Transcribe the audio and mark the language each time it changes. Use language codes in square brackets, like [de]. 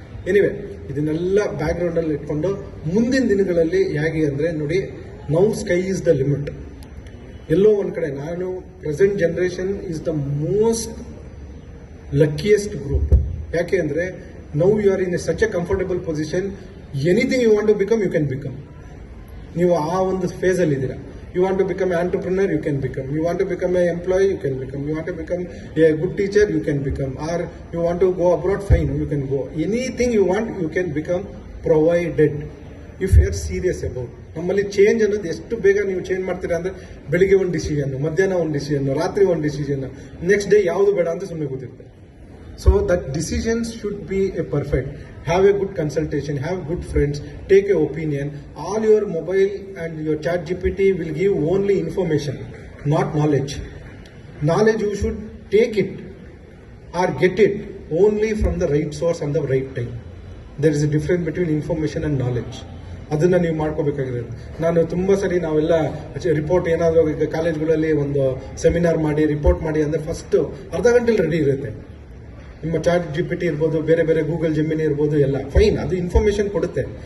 [kn] Anyway, ಇದನ್ನೆಲ್ಲ background ಅಲ್ಲಿ ಇಟ್ಕೊಂಡು ಮುಂದಿನ ದಿನಗಳಲ್ಲಿ ಹೇಗೆ ಅಂದ್ರೆ, ನೋಡಿ, [en] Now sky is the limit. [kn] ಎಲ್ಲೋ ಒಂದ್ ಕಡೆ ನಾನು [en] Present generation is the most luckiest group. [kn] ಯಾಕೆ ಅಂದ್ರೆ, [en] Now you are in such a comfortable position, anything you want to become, you can become. [kn] ನೀವು ಆ ಒಂದು ಫೇಸ್ ಅಲ್ಲಿ ಇದ್ದೀರಾ. [en] You want to become an entrepreneur, you can become. You want to become an employee, you can become. You want to become a good teacher, you can become. Or you want to go abroad, fine, you can go. Anything you want, you can become, provided if you are serious about. [kn] ನಮ್ಮಲ್ಲಿ change ಅನ್ನೋದು ಎಷ್ಟು ಬೇಗ ನೀವು change ಮಾಡ್ತೀರಾ ಅಂದ್ರೆ, ಬೆಳಿಗ್ಗೆ ಒಂದು decision, ಮಧ್ಯಾಹ್ನ ಒಂದು ಡಿಸಿಷನ್, ರಾತ್ರಿ ಒಂದು ಡಿಸಿಷನ್, ನೆಕ್ಸ್ಟ್ ಡೇ ಯಾವುದು ಬೇಡ ಅಂತ ಸುಮ್ಮನೆ ಕೂತಿರ್ತಾರೆ. [en] So that decisions should be a perfect. Have a good consultation, have good friends, take a opinion. All your mobile and your ChatGPT will give only information, not knowledge. Knowledge you should take it or get it only from the right source and the right time. There is a difference between information and knowledge. [kn] ಅದನ್ನು ನೀವು ಮಾಡ್ಕೋಬೇಕಾಗಿರೋದು. ನಾನು ತುಂಬ ಸರಿ ನಾವೆಲ್ಲ report ಏನಾದರೂ ಈಗ ಕಾಲೇಜ್ಗಳಲ್ಲಿ ಒಂದು seminar ಮಾಡಿ ರಿಪೋರ್ಟ್ ಮಾಡಿ ಅಂದರೆ ಫಸ್ಟು ಅರ್ಧ ಗಂಟೆಲಿ ರೆಡಿ ಇರುತ್ತೆ. ನಿಮ್ಮ ಚಾಟ್ GPT ಇರ್ಬೋದು, ಬೇರೆ ಬೇರೆ ಗೂಗಲ್ ಜೆಮಿನಿ ಇರ್ಬೋದು, ಎಲ್ಲ ಫೈನ್, ಅದು ಇನ್ಫಾರ್ಮೇಷನ್ ಕೊಡುತ್ತೆ.